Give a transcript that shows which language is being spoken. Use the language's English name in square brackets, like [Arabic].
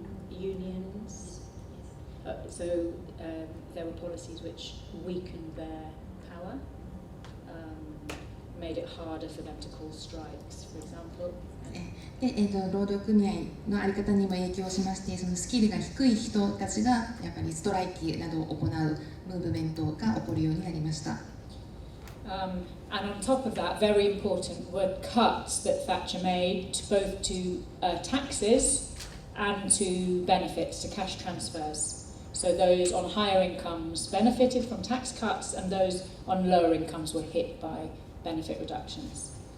[English] Unions. So there were policies which weakened their power, made it harder for them to call strikes, for example. [Japanese] で労働組合の在り方にも影響しまして、そのスキルが低い人たちがやっぱりストライキなどを行うムーブメントが起こるようになりました。 [English] And on top of that, very important were cuts that Thatcher made both to taxes and to benefits, to cash transfers. So those on higher incomes benefited from tax cuts, and those on lower incomes were hit by benefit reductions.